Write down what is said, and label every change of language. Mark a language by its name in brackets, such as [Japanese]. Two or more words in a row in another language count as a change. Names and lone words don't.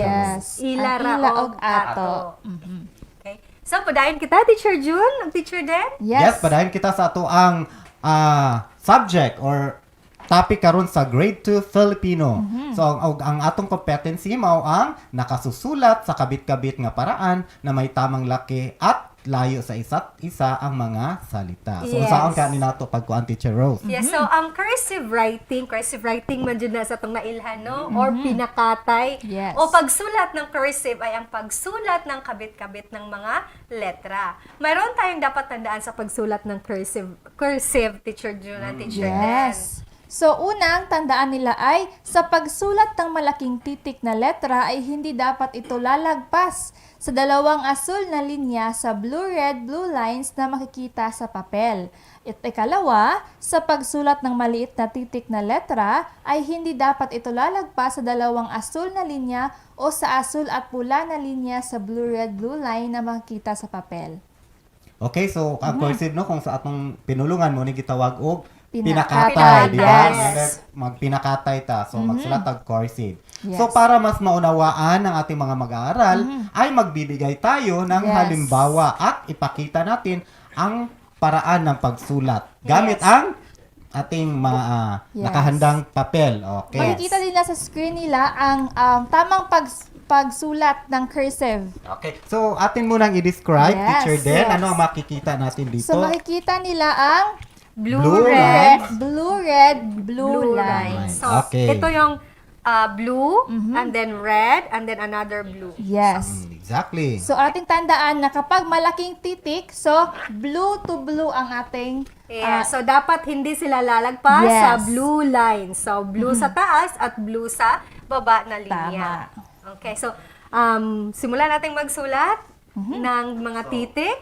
[English] Yes. [Cebuano] Ila Ang ra ila og og ato. [English] Okay. [Cebuano] So padayon kita Teacher June, ang Teacher Den? Yes, padayon kita sa ato ang [English] subject or topic [Cebuano] karon sa grade 2 Filipino. So ang atong competency mao ang [Filipino] nakasusulat sa kabit-kabit nga paraan na may tamang laki at layo sa isa't isa ang mga salita. So [English] Yes. [Cebuano] saan ka ni nato pagkuan, Teacher Rose? Yes, so [English] cursive writing [Cebuano] man jud na sa itong nailhan, no? Or pinakatay. [English] Yes. [Filipino] O pagsulat ng cursive ay ang pagsulat ng kabit-kabit ng mga letra. Mayroon tayong dapat tandaan sa pagsulat ng cursive Teacher June at Teacher Den. [English] Yes. [Filipino] So, unang tandaan nila ay sa pagsulat ng malaking titik na letra ay hindi dapat ito lalagpas sa dalawang asul na linya sa [English] blue-red blue lines [Filipino] na makikita sa papel. At ikalawa, sa pagsulat ng maliit na titik na letra ay hindi dapat ito lalagpas sa dalawang asul na linya o sa asul at pula na linya sa [English] blue-red blue line [Filipino] na makikita sa papel. [Cebuano] Okay, so ang cursive, no, kung sa atong pinulungan mo ni gitawag og Pinakatay. pinakatay, di ba? [English] Yes. [Cebuano] Magpinakatay ta. So magsulat tag cursive. [English] Yes. [Filipino] So para mas maunawaan ng ating mga mag-aaral ay magbibigay tayo ng [English] Yes. [Filipino] halimbawa at ipakita natin ang paraan ng pagsulat gamit ang ating [English] Yes. [Filipino] nakahandang papel. Okay. Makikita nila sa screen nila ang tamang pagsulat ng cursive. [English] Okay. [Filipino] So atin munang i-describe, [English] Yes. Teacher Den, Yes. [Filipino] ano ang makikita natin dito? So makikita nila ang [English] Blue red, blue lines. So, Okay. [Filipino] ito yung [English] blue, and then red, and then another blue. Yes. Exactly. [Filipino] So ating tandaan na kapag malaking titik, so [English] blue to blue [Filipino] ang ating Yeah, so dapat hindi sila lalagpas [English] Yes. [Filipino] sa blue line. So blue sa taas at blue sa baba na linya. Okay, so simulan nating magsulat ng mga titik.